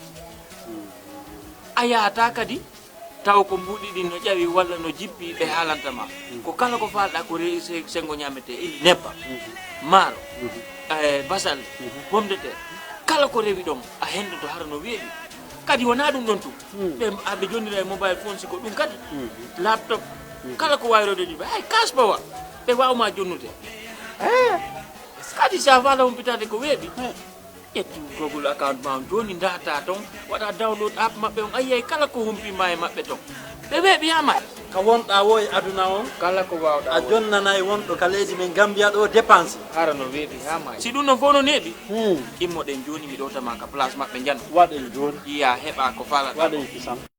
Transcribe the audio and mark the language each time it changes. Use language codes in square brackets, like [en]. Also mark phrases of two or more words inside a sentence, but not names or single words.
[ff] aya ta kadi taw ko mbudi di no jawi walla no jippi be halantama ko kala ko falda ko reese sengo nyamete il neppa maro basal [fr] pomme de terre [ff] kala ko rewi dom a hendo to har no weebi kadi wona dum don tu be abbe jonnira [en] mobile phone [ff] siko dum kadi laptop kala ko wayrode di ay kasba wa be waawma jonnude kadi sa fala on pitade ko weebi yetti [en] Google account [ff] ma joni data ton wada [en] download app [ff] mabbe on ayay kala ko humpi may mabbe ton be weebi yama ka wonda woy aduna on kala ko waawda a jonnana e wondo ka leydi men Gambia do dépense harano weebi yama si dum no fono nebi immo den joni mi do tama ka place mabbe jan waden joni iya heba ko fala waden kisam.